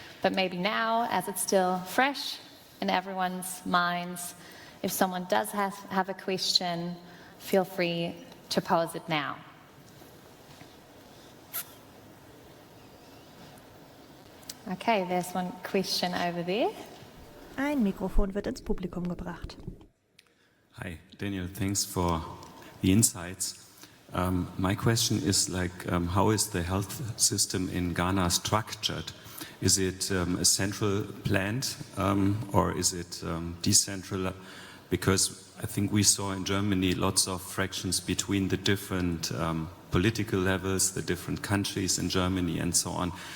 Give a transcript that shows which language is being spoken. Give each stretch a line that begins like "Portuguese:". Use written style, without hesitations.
English: But maybe now, as it's still fresh in everyone's minds, if someone does have a question, feel free to pose it now. Okay, there's one question over there.
German: Ein Mikrofon wird ins Publikum gebracht.
English: Hi, Daniel. Thanks for the insights. My question is how is the health system in Ghana structured? Is it a central plant or is it decentral? Because I think we saw in Germany lots of fractions between the different political levels, the different countries in Germany and so on.